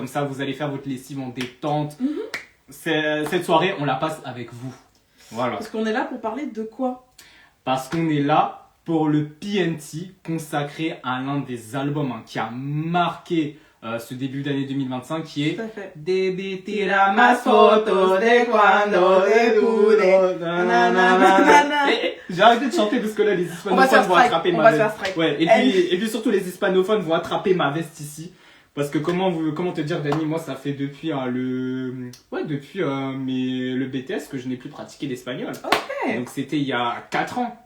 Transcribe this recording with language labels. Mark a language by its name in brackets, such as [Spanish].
[French] Comme ça, vous allez faire votre lessive en détente. Cette soirée, on la passe avec vous. Voilà. Parce qu'on est là pour parler de quoi? Parce qu'on est là pour le PNT consacré à l'un des albums qui a marqué ce début d'année 2025 qui est Tout à fait. [Spanish] Debí tirar más fotos de cuando te pude. [French] J'ai arrêté de chanter parce que là les hispanophones vont attraper ma veste. Ouais, et puis surtout les hispanophones vont attraper ma veste ici. Parce que comment te dire, Dani, moi ça fait depuis le BTS que je n'ai plus pratiqué l'espagnol. Ok. Donc c'était il y a 4 ans.